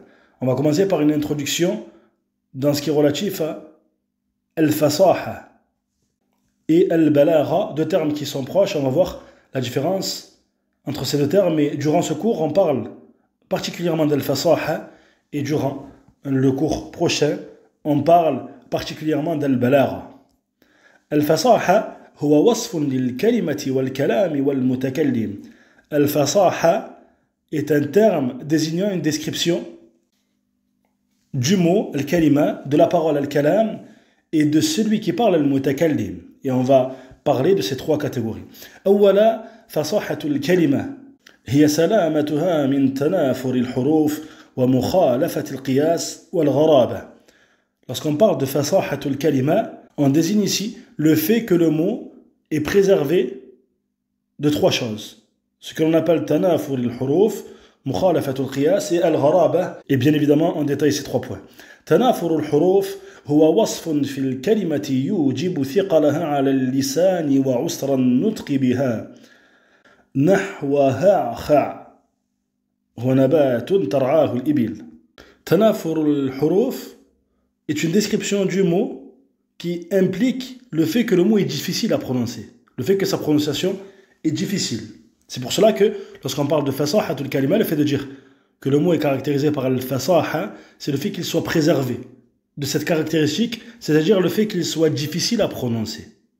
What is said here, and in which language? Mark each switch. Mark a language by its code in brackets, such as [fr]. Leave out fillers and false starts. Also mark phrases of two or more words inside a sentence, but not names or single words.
[fr] On va commencer par une introduction dans ce qui est relatif à al-fasaha et al-balagha, deux termes qui sont proches. On va voir la différence entre ces deux termes et durant ce cours on parle particulièrement d'al-fasaha et durant le cours prochain on parle particulièrement d'al-balagha. [ar] الفصاحة هو وصف للكلمة والكلام والمتكلم. [fr] Al-fasaha est un terme désignant une description du mot al-kalima, de la parole al-kalam et de celui qui parle al-mutakallim. Et on va parler de ces trois catégories. [ar] أولا فصاحة الكلمة هي سلامتها من تنافر الحروف ومخالفة القياس والغرابة. [fr] Lorsqu'on parle de [ar] فصاحة الكلمة, [fr] on désigne ici le fait que le mot est préservé de trois choses. Ce que l'on appelle [ar] تنافر الحروف, مخالفة القياس [fr] et al-gharaba. Et bien évidemment, on détaille ces trois points. [ar] تنافر الحروف هو وصف في الكلمة يوجب ثقلها على اللسان وعسر النطق بها. نحوها خع هو نبات ترعاه الإبل. تنافر الحروف [fr] est une description du mot qui implique le fait que le mot est difficile à prononcer, le fait que sa prononciation est difficile. C'est pour cela que lorsqu'on parle de [ar] فصاحة الكلمة, [fr] le fait de dire que le mot est caractérisé par al-fasaha, c'est le fait qu'il soit préservé de cette caractéristique, c'est-à-dire le fait qu'il soit difficile à prononcer.